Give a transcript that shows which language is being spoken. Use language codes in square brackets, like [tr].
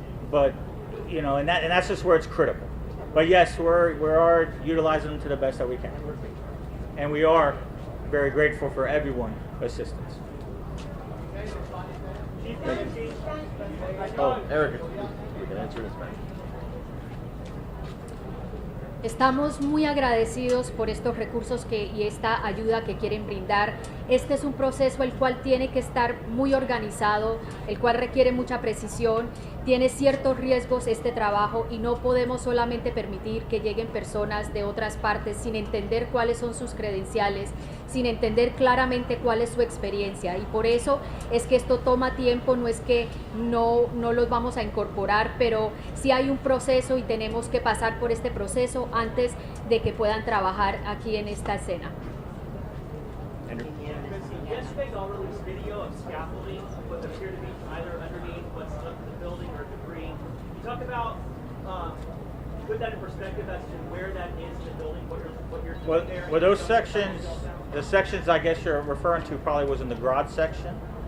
[en] But you know, and that's just where it's critical. But yes, we are utilizing them to the best that we can, and we are very grateful for everyone's assistance. Oh, Eric, you can answer this, man. [es] Estamos muy agradecidos por estos recursos y esta ayuda que quieren brindar. Este es un proceso el cual tiene que estar muy organizado, el cual requiere mucha precisión, tiene ciertos riesgos este trabajo y no podemos solamente permitir que lleguen personas de otras partes sin entender cuáles son sus credenciales, sin entender claramente cuál es su experiencia, y por eso es que esto toma tiempo. No es que no los vamos a incorporar, pero sí hay un proceso y tenemos que pasar por este proceso antes de que puedan trabajar aquí en esta escena. [en] Yesterday, y'all released video of scaffolding, what appear to be either underneath what's left of the building or debris. Can you talk about, put that in perspective as to where that is in the building, what you're doing there? Well, those sections, the sections I guess you're referring to probably was in the garage section.